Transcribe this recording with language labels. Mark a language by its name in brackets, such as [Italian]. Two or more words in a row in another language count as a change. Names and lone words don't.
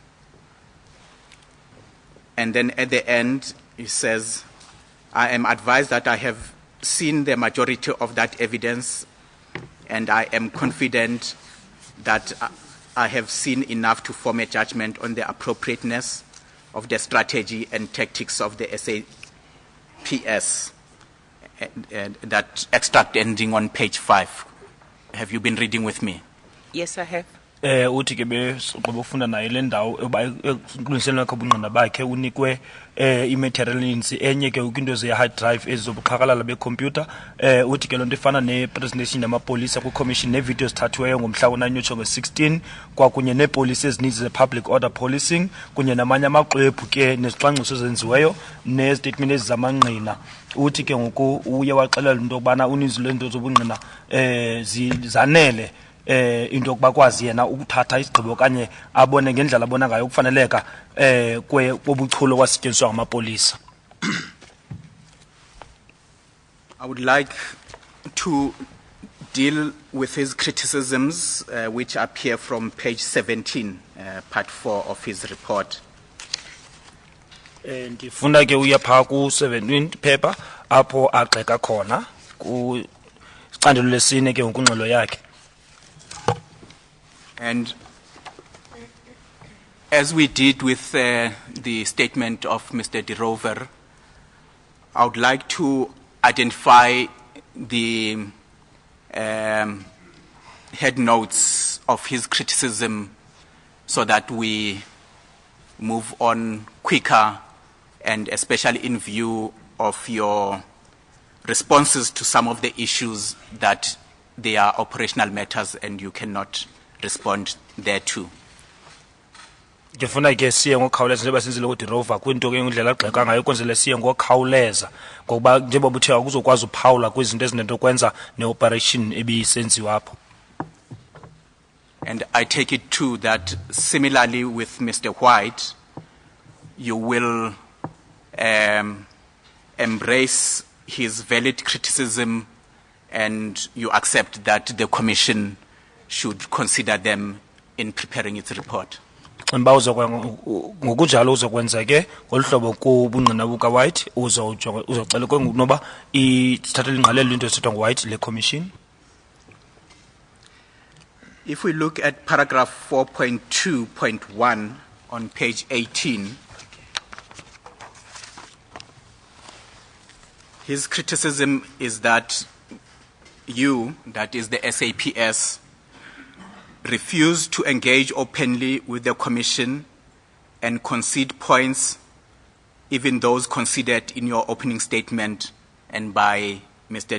[English] And then at the end, he says, I am advised that I have seen the majority of that evidence, and I am confident that I have seen enough to form a judgment on the appropriateness of the strategy and tactics of the SAPS. And that extract ending on page 5. Have you been reading with me? Yes, I have. [Xhosa] Uthi ke besigqiba ufunda naye le ndawo ekuqiniseleni lakho ubungqina bakhe unikwe i-material eninzi enye ke kwinto ze- [English] hard drive [Xhosa] ezizobuqhakalala becomputer. Uthi ke loo nto ifana ne-presentation yamapolisa kwi-commission neevidiyo zithathiweyo ngomhla wo-9 utsho nge-16 kwakunye neepolisi ezininzi ze- [English] public order policing [Xhosa] kunye namanye amaxwebhu ke nezicwangciso ezenziweyo nezitatement ezizamangqina. Uthi ke ngoku uye waxelela into yokubana uninzi lwezinto zobungqina zanele into yokuba kwazi yena ukuthatha isigqibo okanye abone ngendlela abona ngayo ukufaneleka kobuchule kwasetyenziswa ngamapolisa. [English] I would like to deal with his criticisms which appear from page 17, part 4 of his report. [Xhosa] Ndifuna ke uya phaa ku-17 paper apho agxeka khona kwicandelo lesine ke ngokwingxelo yakhe. [English] And as we did with the statement of Mr. De Rover, I would like to identify the head notes of his criticism so that we move on quicker, and especially in view of your responses to some of the issues that they are operational matters and you cannot respond thereto. [Xhosa] Ndifuna ke siye ngokukhawuleza njengoba senzile uDirova kwinto ke indlela agxeka ngayo kwenzele siye ngokukhawuleza ngokuba njengoba uthe akuzokwazi uphawula kwizinto ezinento kwenza neoperation ebisenziwa apho. [English] And I take it too that similarly with Mr. White, you will embrace his valid criticism and you accept that the Commission should consider them in preparing its report. [Xhosa] Ngokunjalo uzokwenza ke ngoluhlobo kubungqina buka White uzocela ke ngokunoba ithathele ingqalelo into esithwa ngoWhite le commission. [English] If we look at paragraph 4.2.1 on page 18, his criticism is that you, that is the SAPS, refused to engage openly with the Commission and concede points, even those conceded in your opening statement and by Mr.